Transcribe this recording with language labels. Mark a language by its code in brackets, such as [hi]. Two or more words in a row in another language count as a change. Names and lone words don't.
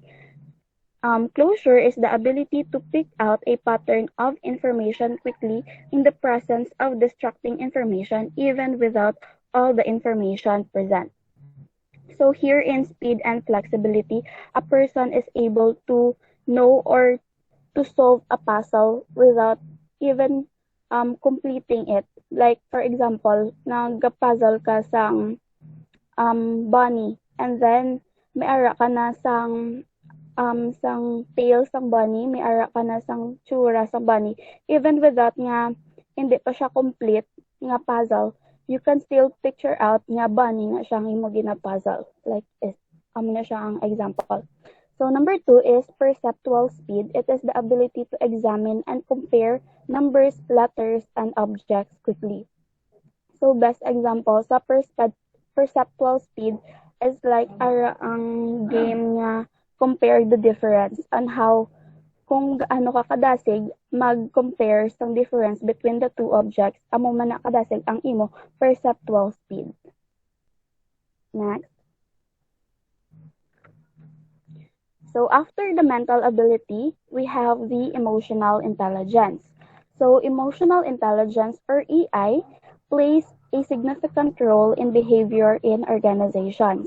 [en] Closure is the ability to pick out a pattern of information quickly in the presence of distracting information, even without all the information present. So here in speed and flexibility, a person is able to know or to solve a puzzle without even completing it. Like for example, [hil] nagka-puzzle ka sang bunny, [en] and then [hil] may ara ka na sang tail sang bunny, may ara ka na sang tsura sang bunny. [en] Even without [hil] nga hindi pa siya complete nga puzzle, [en] you can still picture out [hil] nga bunny na siyang imo gina-puzzle. Like is na siya ang example. [en] So number 2 is perceptual speed. It is the ability to examine and compare numbers, letters, and objects quickly. So best example sa perceptual speed is like [hil] ang game nga [en] compare the difference and how [hil] kung gaano ka kadasig mag-compare sang [en] difference between the two objects, [hil] amo man na kadasig ang imo perceptual speed. [en] Next. So after the mental ability, we have the emotional intelligence. So emotional intelligence, or EI, plays a significant role in behavior in organizations.